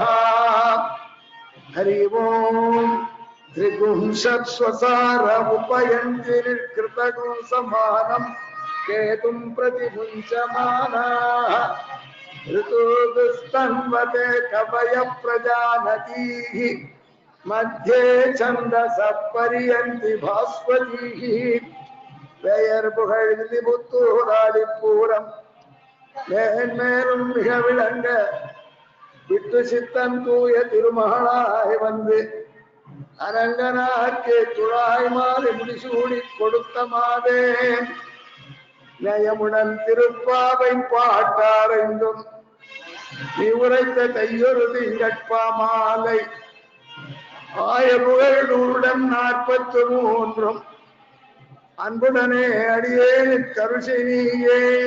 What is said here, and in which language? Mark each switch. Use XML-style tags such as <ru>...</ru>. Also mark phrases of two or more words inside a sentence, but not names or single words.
<sa>हरि ओम्। त्रिगुंशत्स्वसार उपयन्ति निर्कृतगुं समानं केतुं प्रतिमुञ्चमानाः ऋतुस्तन्वते कवयः प्रजानतीः मध्ये छन्दसः परियन्ति</sa> <ta>भास्वतीः பெயர்புகழ்ந்து புத்தூராடிப்பூரம் மேன்மேலும் மிக விளங்க விட்டு சித்தன் தூய திருமகளாய் வந்து அரங்கனாக்கே துழாய் மாலை முடிசூடி கொடுத்த மாதே நயமுடன் திருப்பாவை பாட்டாரைந்தும் நீ உரைத்த கையொரு திங்கட்பா மாலை ஆய புகழுடன் 43 அன்புடனே அடியேன் கருஷினியே</ta>